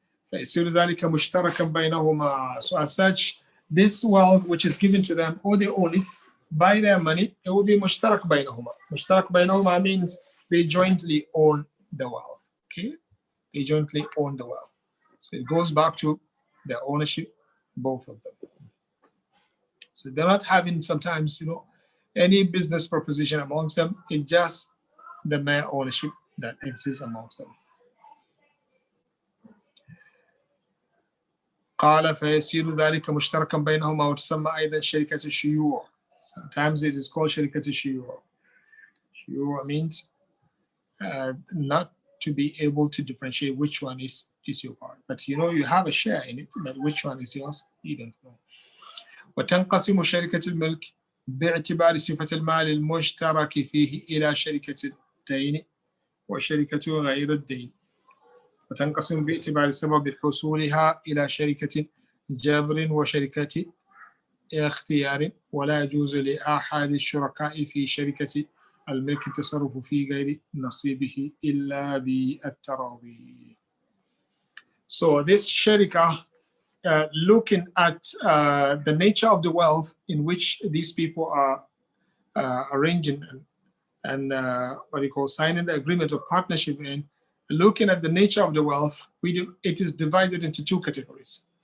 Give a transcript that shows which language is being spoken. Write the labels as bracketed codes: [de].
[ar] فيصير ذلك مشتركا بينهما. [en] So as such, this wealth which is given to them, or they own it by their money, it will be [ar] مشترك بينهما. مشترك بينهما [en] means they jointly own the wealth. Okay, they jointly own the wealth. So it goes back to their ownership, both of them. So they're not having sometimes, any business proposition amongst them. It's just the mere ownership that exists amongst them. [ar] قال فيصير ذلك مشتركا بينهما وتسمى أيضا شركة الشيوع. [en] Sometimes it is called شركة الشيوع. شيوع means not to be able to differentiate which one is your part. But you have a share in it, but which one is yours, you don't know. [ar] وتنقسم شركة الملك باعتبار صفة المال المشترك فيه إلى شركة الدين وشركة غير الدين. وتنقسم باعتبار سبب حصولها إلى شركة جبر وشركة اختيار. ولا يجوز لأحد الشركاء في شركة الملك التصرف في غير نصيبه إلا بالتراضي. [en] So this sharika, looking at the nature of the wealth in which these people are arranging and signing the agreement of partnership in, looking at the nature of the wealth, it is divided into 2 categories.